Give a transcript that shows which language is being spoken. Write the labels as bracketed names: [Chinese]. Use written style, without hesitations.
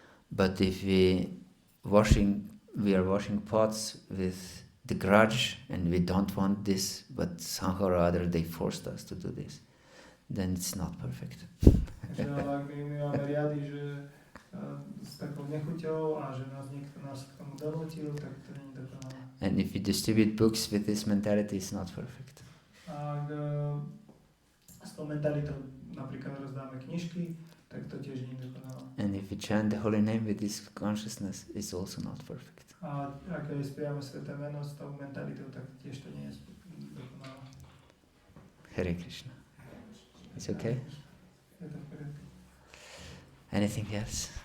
[English] But if we are washing pots with the grudge and we don't want this, but somehow or other they forced us to do this, then it's not perfect. [Slovak] Takže ak my máme riady, že s takou nechuťou a že niekto nás k tomu donútil, tak to nie je dokonalé. [English] And if we distribute books with this mentality, it's not perfect. [Slovak] A ak s tou mentalitou napríklad rozdáme knižky, tak to tiež nie je dokonalé. [English] And if we chant the holy name with this consciousness, it's also not perfect. [Slovak] A ak aj spievame sveté meno s tou mentalitou, tak tiež to nie je dokonalé. [English] Hare Krishna. It's okay? [Slovak] Je to v poriadku. [English] Anything else?